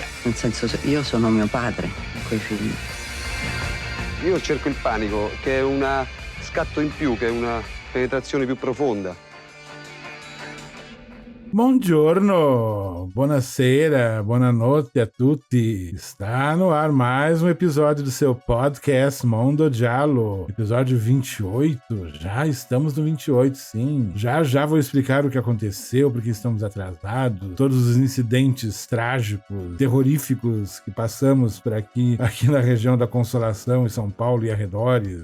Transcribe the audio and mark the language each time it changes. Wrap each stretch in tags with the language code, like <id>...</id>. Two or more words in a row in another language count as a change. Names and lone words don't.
<it>Nel senso, io sono mio padre in quei film. Io cerco il panico, che è una scatto in più, che è una penetrazione più profonda. Buongiorno, buonasera, buonanotte a tutti.</it> <pt>Está no ar mais um episódio do seu podcast Mondo Giallo, episódio 28. Já estamos no 28, sim. Já vou explicar o que aconteceu, porque estamos atrasados, todos os incidentes trágicos, terroríficos que passamos por aqui na região da Consolação, em São Paulo e arredores.</pt>